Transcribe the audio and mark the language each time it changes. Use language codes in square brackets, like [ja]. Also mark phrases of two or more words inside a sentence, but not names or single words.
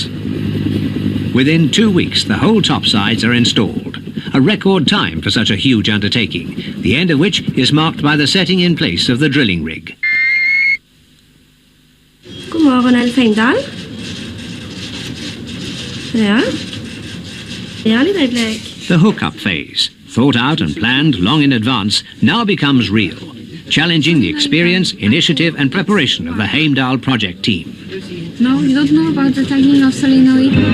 [en] Within 2 weeks, the whole topsides are installed, a record time for such a huge undertaking, the end of which is marked by the setting in place of the drilling rig. [no] God morgen, Heimdal. Ja. Ja, litt øyeblikk. [en] The hookup phase, thought out and planned long in advance, now becomes real, challenging the experience, initiative and preparation of the Heimdal project team. No, you don't know about the tagging of solenoid?